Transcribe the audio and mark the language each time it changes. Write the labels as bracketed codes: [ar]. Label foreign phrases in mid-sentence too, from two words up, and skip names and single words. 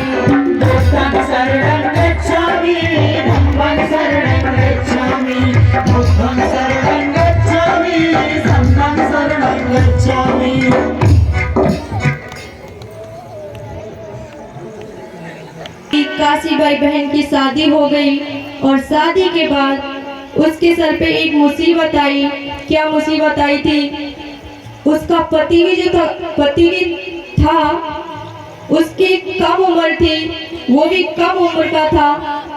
[pi] बुद्धं शरणं गच्छामि, धम्मं शरणं गच्छामि, बुद्धं शरणं गच्छामि, संघं शरणं गच्छामि। [hi] काशीबाई बहन की शादी हो गई और शादी के बाद उसके सर पे एक मुसीबत आई। क्या मुसीबत आई थी? उसका पति भी था, उसकी कम उम्र थी, वो भी कम उम्र का था।